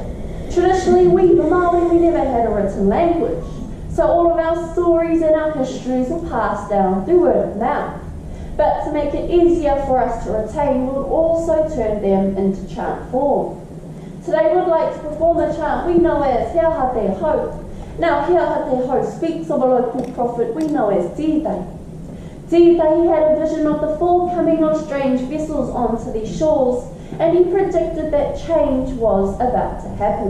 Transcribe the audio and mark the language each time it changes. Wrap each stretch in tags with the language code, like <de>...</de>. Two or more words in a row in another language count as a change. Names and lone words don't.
<en>Traditionally, we, the Maori, we never had a written language. So all of our stories and our histories were passed down through word of mouth. But to make it easier for us to retain, we would also turn them into chant form. Today we would like to perform a chant we know as Hea Ha Te Ho. Now Hea Ha Te Ho speaks of a local prophet we know as Titei. Titei had a vision of the forthcoming of strange vessels onto these shores, and he predicted that change was about to happen.</en>